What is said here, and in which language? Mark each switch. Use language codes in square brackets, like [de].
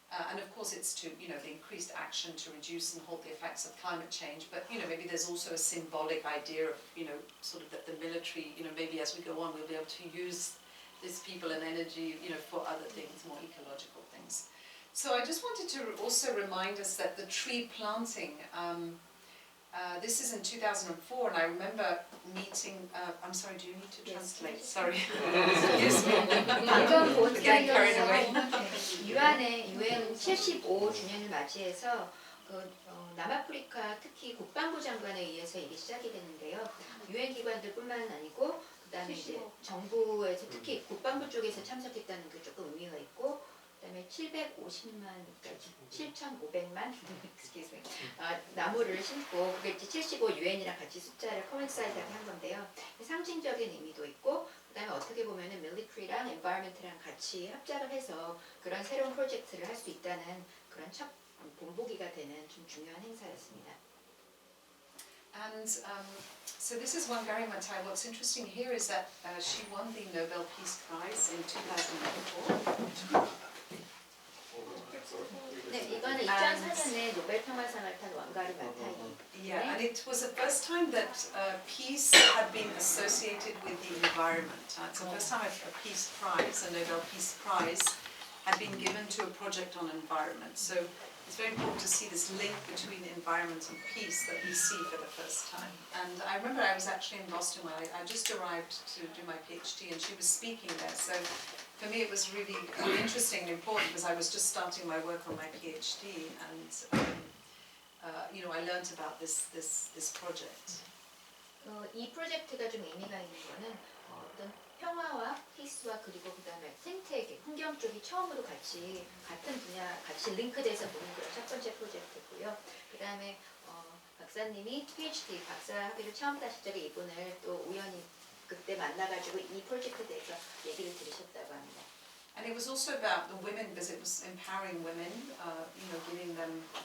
[en] And of course it's to, you know, the increased action to reduce and halt the effects of climate change, but, you know, maybe there's also a symbolic idea of, you know, sort of that the military, you know, maybe as we go on we'll be able to use this people and energy, you know, for other things, more ecological things. So I just wanted to also remind us that the tree planting, this is in 2004, and I remember meeting, I'm sorry, do you need to translate? Sorry. Excuse me. [ko] 방금 본 [en] Getting carried away. [ko] 유엔의 UN 75주년을 맞이해서 남아프리카 특히 국방부 장관에 의해서 이게 시작이 됐는데요. 유엔 기관들뿐만 아니고 그다음에 이제 정부에서 특히 국방부 쪽에서 참석했다는 게 조금 의미가 있고, 그다음에 7,500만 [en] excuse me, [ko] 나무를 심고, 그게 이제 75 유엔이랑 같이 숫자를 코인사이드하게 한 건데요. 상징적인 의미도 있고, 그다음에 어떻게 보면은 밀리터리랑 엔바이러먼트랑 같이 합작을 해서 그런 새로운 프로젝트를 할 수 있다는 그런 첫 본보기가 되는 좀 중요한 행사였습니다. [en] And so this is Wangari Maathai. What's interesting here is that she won the Nobel Peace Prize in 2004. [ko] 네, 이거는 2004년에 노벨 평화상을 탄 왕가리 마타이. [en] Yeah, and it was the first time that peace had been associated with the environment. It's the first time a peace prize, a Nobel Peace Prize, had been given to a project on environment. So it's very important to see this link between environment and peace that we see for the first time. And I remember I was actually in Boston when I just arrived to do my PhD, and she was speaking there. So for me it was really interesting and important because I was just starting my work on my PhD, and you know, I learned about this project. [ko] 이 프로젝트가 좀 의미가 있는 거는 어떤 평화와 피스와 그리고 그다음에 생태계, 환경 쪽이 처음으로 같이 같은 분야 같이 링크돼서 보는 그런 첫 번째 프로젝트고요. 그다음에 박사님이 PhD 박사 학위를 처음 따실 적에 이분을 또 우연히 그때 만나가지고 이 프로젝트에 대해서 얘기를 들으셨다고 합니다. [en] And it was also about the women, because it was empowering women, you know, giving them.